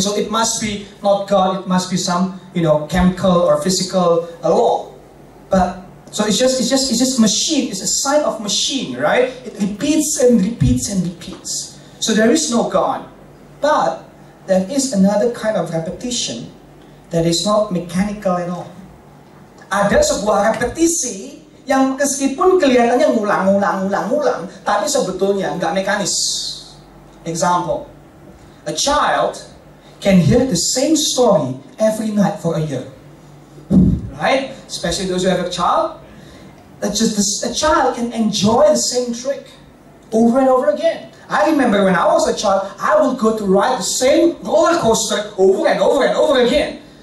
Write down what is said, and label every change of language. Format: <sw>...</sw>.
<en>So it must be not God. It must be some chemical or physical law. But so it's just machine. It's a sign of machine, right? It repeats and repeats and repeats. So there is no God. But there is another kind of repetition that is not mechanical at all.</en> <id>Ada sebuah repetisi yang meskipun kelihatannya ngulang, tapi sebetulnya nggak mekanis.</id> <en>Example, a child can hear the same story every night for a year, right? Especially those who have a child. A child can enjoy the same trick over and over again. I remember when I was a child, I would go to ride the same roller coaster over and over and over again.</en>